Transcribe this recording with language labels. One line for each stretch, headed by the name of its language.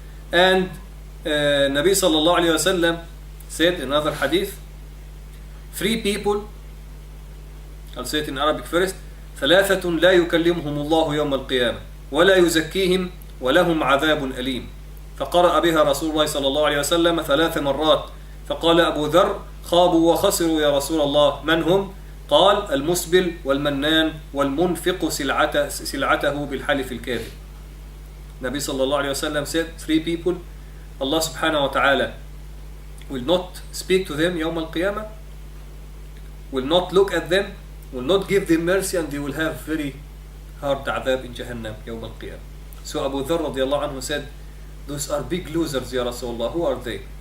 English: And Nabi sallallahu alayhi wa sallam said in another hadith, 3 people, I'll say it in Arabic first,
Arabic: ثلاثة لا يكلمهم الله يوم القيامة ولا يزكيهم ولهم عذاب أليم. فقرأ بها رسول الله صلى الله عليه وسلم 3 مرات. فقال أبو ذر خابوا وخسروا يا رسول الله من هم؟ قال المسبل والمنان والمنفق سلعته بالحلف الكاذب.
English: Nabi sallallahu alayhi wa sallam said 3 people, Allah subhanahu wa ta'ala will not speak to them يوم القيامة, will not look at them, will not give them mercy, and they will have very hard adhab in Jahannam يوم القيامة. So Abu Dharr radiallahu anhu said, those are big losers, Ya Rasulullah. Who are they?